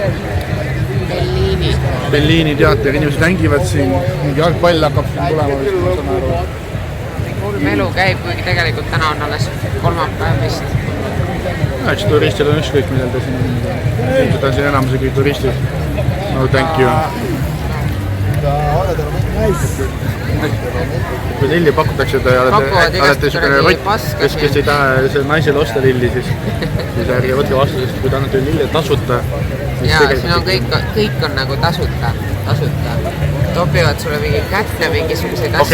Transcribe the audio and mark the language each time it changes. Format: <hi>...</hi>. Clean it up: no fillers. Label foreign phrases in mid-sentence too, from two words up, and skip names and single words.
<et>Bellini teater, inimesed mängivad siin, mingi jalgpall hakkab siin tulema. Kulm elu käib, kuigi tegelikult täna on alles kolmapäev vist. Eks turistil on ükskõik, millal ta siin on. Seda on siin enamus kõik turistid.</et> <en>No thank you.</en> <et>Kui lilli pakutakse, et olete niisugune rott, kes ei taha naisele osta lilli, siis ärge võtke vastu, sest kui ta annate lilli tasuta. Jaa, siin on kõik on nagu tasuta. Topivad sulle mingi kätte mingisuguseid asju.</et>